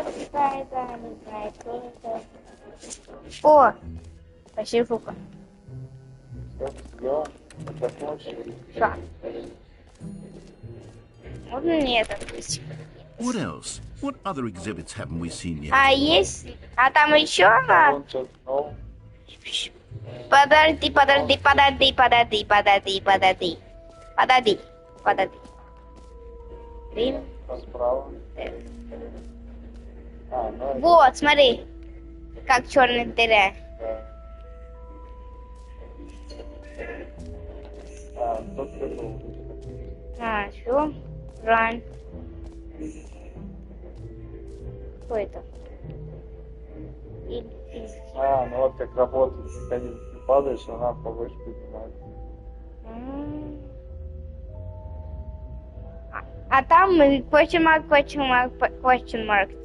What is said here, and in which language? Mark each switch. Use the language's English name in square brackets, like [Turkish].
[Russian] Какая-то, не знаю, кто это. О! Почти штука. Все, сделал. Закончил. Что? Можно мне это пусть? [English] What else? What other exhibits haven't we seen yet? [Russian] А есть? А там еще одна? Он что-то новое. Подожди, подожди, подожди, подожди, подожди, подожди. Подожди, подожди. Время. Справа. А, ну, Вот, смотри. Как черная дыра. да. А, тот прыгнул. А, все. Ран. Что это? А, ну вот как работает механизм. Ты падаешь, она повыше поднимается. А там [English] question mark.